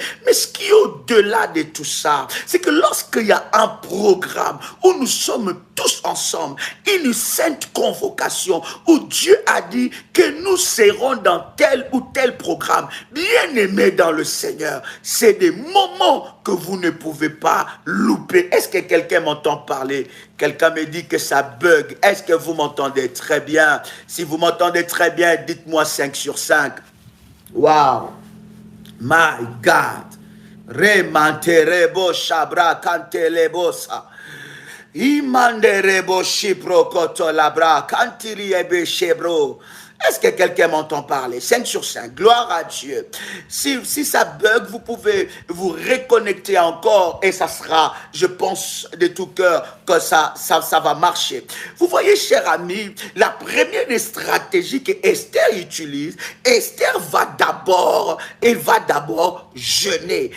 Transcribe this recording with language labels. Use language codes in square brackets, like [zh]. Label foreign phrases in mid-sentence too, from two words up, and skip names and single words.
[fr] Mais ce qui est au-delà de tout ça, c'est que lorsqu'il y a un programme où nous sommes tous ensemble, une sainte convocation où Dieu a dit que nous serons dans tel ou tel programme, bien aimés dans le Seigneur, c'est des moments que vous ne pouvez pas louper. Est-ce que quelqu'un m'entend parler? Quelqu'un me dit que ça bug. Est-ce que vous m'entendez très bien? Si vous m'entendez très bien, dites-moi 5 sur 5. [en] Wow! My God! Remanterebo shabra kantelebosa. Imanderebo shipro koto labra kantiri ebe shebro. [fr] Est-ce que quelqu'un m'entend parler? 5 sur 5. Gloire à Dieu. Si ça bug, vous pouvez vous reconnecter encore et ça sera, je pense de tout cœur que ça va marcher. Vous voyez, cher ami, la première des stratégies que Esther utilise, Esther va d'abord jeûner.